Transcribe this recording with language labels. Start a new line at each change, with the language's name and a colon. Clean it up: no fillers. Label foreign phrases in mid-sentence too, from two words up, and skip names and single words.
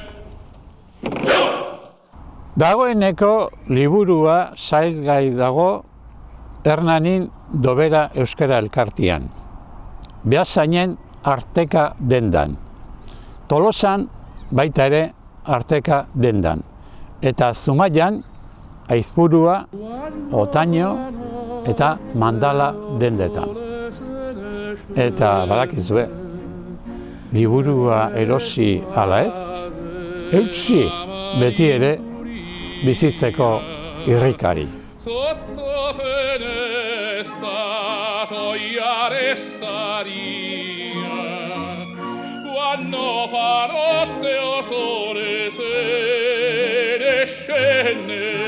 Basque: Dagoeneko liburua salgai dago Hernanin Dobera Euskara Elkartian, Beasainen Arteka dendan, Tolosan baita ere Arteka dendan, eta Zumaian Aizpurua, Otaino eta Mandala dendetan. Eta badakizue, liburua erosi ala ez, eutsi beti ere bizitzeko irrikari.
Neapolitan: Sotto fenesta togliare staria, quando fa notte o sole se ne scende.